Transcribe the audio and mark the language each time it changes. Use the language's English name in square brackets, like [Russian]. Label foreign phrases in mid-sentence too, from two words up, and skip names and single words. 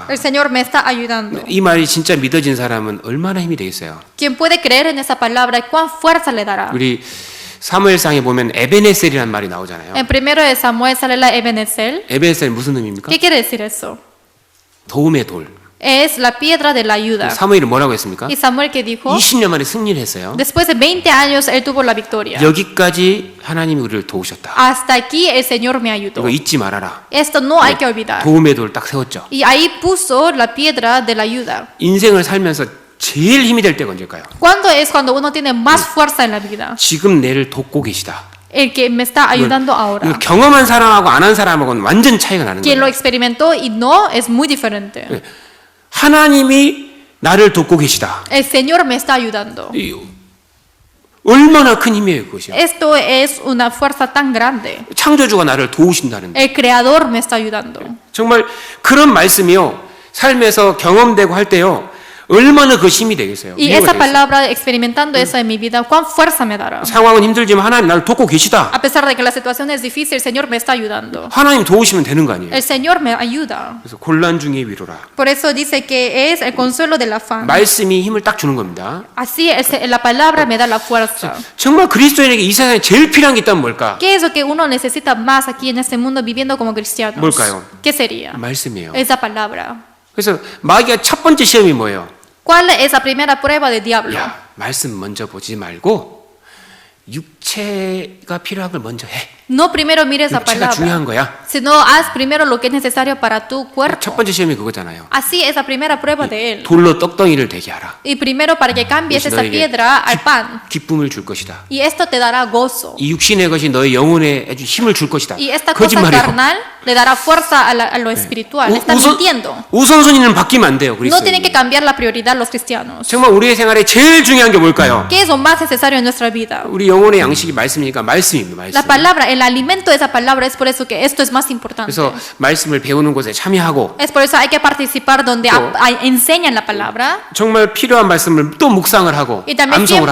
[Spanish] El Señor me está ayudando. [Korean] 이 말이 진짜 믿어진 사람은 얼마나 힘이 되겠어요. [Spanish] Quien puede creer en esa palabra, ¿cuán fuerza le dará? [Korean] 우리 사무엘상에 보면 에베네셀이라는 말이 나오잖아요. [Spanish] En primero de Samuel sale la Ebenezer. [Korean] 에베네셀 무슨 의미입니까? [Spanish] ¿Qué quiere decir eso? [Korean] 도움의 돌. [Spanish] es la piedra de la ayuda. [Korean] 사무엘은 뭐라고 했습니까? [Spanish] Y Samuel que dijo, [Korean] 20년 만에 승리를 했어요. [Spanish] después de 20 años él tuvo la victoria. [Korean] 여기까지 하나님이 우리를 도우셨다. [Spanish] Hasta aquí el Señor me ayudó. [Korean] 이거 잊지 말아라. [Spanish] Esto no hay que olvidar. [Korean] 도움의 돌 딱 세웠죠. [Spanish] Y ahí puso la piedra de la ayuda. [Korean] 인생을 살면서 제일 힘이 될 때가 언제일까요? [Spanish] ¿Cuándo es cuando uno tiene más fuerza en la vida? [Korean] 지금 내를 돕고 계시다. [Spanish] El que me está ayudando ahora. [Korean] 이거 경험한 사람하고 안 한 사람하고는 완전 차이가 나는 [Spanish] Quien lo [Korean] 거예요. [Spanish] experimentó y no es muy diferente. [Korean] 하나님이 나를 돕고 계시다. [Spanish] El Señor me está ayudando. [Korean] 얼마나 큰 힘이에요, 그것이. [Spanish] Esto es una fuerza tan grande. [Korean] 창조주가 나를 도우신다는데. [Spanish] El Creador me está ayudando. [Korean] 정말 그런 말씀이요. 삶에서 경험되고 할 때요. 얼마나 그 힘이 되겠어요. [Spanish] Y esa palabra, experimentando eso en mi vida, ¿cuán fuerza me dará? [Korean] 상황은 힘들지만 하나님 나를 돕고 계시다. [Spanish] A pesar de que la situación es difícil, el Señor me está ayudando. [Korean] 하나님 도우시면 되는 거 아니에요. [Spanish] El Señor me ayuda. [Korean] 그래서 곤란 중에 위로라. [Spanish] Por eso dice que es el consuelo del afán. [Korean] 말씀이 힘을 딱 주는 겁니다. [Spanish] Así la palabra me da la fuerza. [Korean] 정말 그리스도인에게 이 세상에 제일 필요한 게 있다면 뭘까? [Spanish] ¿Qué es lo que uno necesita más aquí en este mundo viviendo como cristianos? [Korean] 뭘까요? [Spanish] ¿Qué sería? [Korean] 말씀이에요. [Spanish] Esa palabra. [Korean] 그래서 마귀가 첫 번째 시험이 뭐예요? [Spanish] ¿Cuál es la primera prueba del diablo? [Korean] 야, 말씀 먼저 보지 말고 육체가 필요한 걸 먼저 해. [Spanish] No primero mires la [Korean] 육체가 중요한 [Spanish] palabra, [Korean] 거야. [Spanish] sino haz primero lo que es necesario para tu [Korean] 첫 [Spanish] cuerpo. [Korean] 번째 시험이 그거잖아요. [Spanish] Así es la primera prueba de él. [Korean] 돌로 떡덩이를 되게 하라. [Spanish] Y primero para que cambies [Korean] 그것이 [Spanish] esa [Korean] 너에게 [Spanish] piedra al pan. [Korean] 기쁨을 줄 것이다. [Spanish] Y esto te dará gozo. [Korean] 이 육신의 것이 너의 영혼에 아주 힘을 줄 것이다. [Spanish] Y esta cosa [Korean] 거짓말이에요. [Spanish] carnal le dará fuerza a lo espiritual. Está mintiendo. [Korean] 우선순위는 바뀌면 안 돼요. [Spanish] No tienen que [Korean] 그리스도인이. [Spanish] cambiar la prioridad los cristianos. [Korean] 정말 우리의 생활에 제일 중요한 게 뭘까요? [Spanish] ¿Qué es lo más necesario en nuestra vida? [Korean] 우리 영혼의 양식이 말씀이니까 말씀입니다. 말씀. [Spanish] La palabra, el alimento de esa palabra, es por eso que esto es más importante. [Korean] 그래서 말씀을 배우는 곳에 참여하고 [Spanish] Es por eso hay que participar donde enseñan la palabra. [Korean] 정말 필요한 말씀을 또 묵상을 하고 [Spanish] Y también [Korean] 암송을